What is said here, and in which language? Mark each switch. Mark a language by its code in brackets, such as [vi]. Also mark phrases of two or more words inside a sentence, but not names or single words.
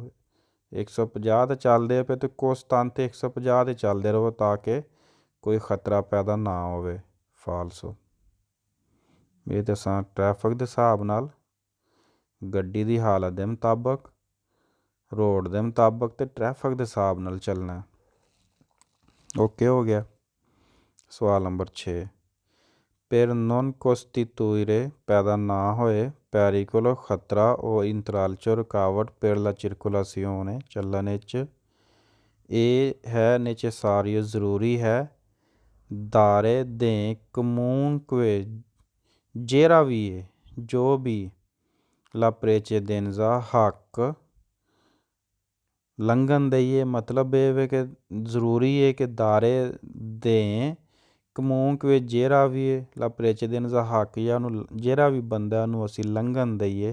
[pa] 150 'ਤੇ ਚੱਲਦੇ ਪਏ ਤਾਂ ਕੋਸਤਾਨ 'ਤੇ 150 'ਤੇ ਚੱਲਦੇ ਰਹੋ ਤਾਂ ਕਿ ਕੋਈ ਖਤਰਾ ਪੈਦਾ ਨਾ ਹੋਵੇ। ਫਾਲਸੋ ਇਹ ਤਾਂ ਅਸਾਂ ਟ੍ਰੈਫਿਕ ਦੇ ਹਿਸਾਬ ਨਾਲ, ਗੱਡੀ ਦੀ ਹਾਲਤ ਦੇ ਮੁਤਾਬਕ, ਰੋਡ ਦੇ ਮੁਤਾਬਕ ਤੇ ਟ੍ਰੈਫਿਕ ਦੇ ਹਿਸਾਬ ਨਾਲ ਚੱਲਣਾ। ਓਕੇ ਹੋ ਗਿਆ। ਸਵਾਲ ਨੰਬਰ 6 [it] per non costituire [pa] ਪੈਦਾ ਨਾ ਹੋਏ pericolo ਖਤਰਾ o intralcio ਰੁਕਾਵਟ [it] per la circolazione [pa] ਚੱਲਣ ਵਿੱਚ ਇਹ ਹੈ necessario ਜ਼ਰੂਰੀ ਹੈ [it] dare de comunque [pa] ਜਿਹੜਾ ਵੀ ਹੈ ਜੋ ਵੀ [it] la precedenza [pa] ਹੱਕ ਲੰਘਣ ਦਈਏ ਮਤਲਬ ਇਹ ਵੇ ਕਿ ਜ਼ਰੂਰੀ ਹੈ ਕਿ [it] dare de comunque [pa] ਵਿੱਚ ਜਿਹੜਾ ਵੀ ਹੈ [it] la precedenza [pa] ਹੱਕ ਜਾਂ ਉਹਨੂੰ ਜਿਹੜਾ ਵੀ ਬੰਦਾ ਨੂੰ ਅਸੀਂ ਲੰਘਣ ਦਈਏ।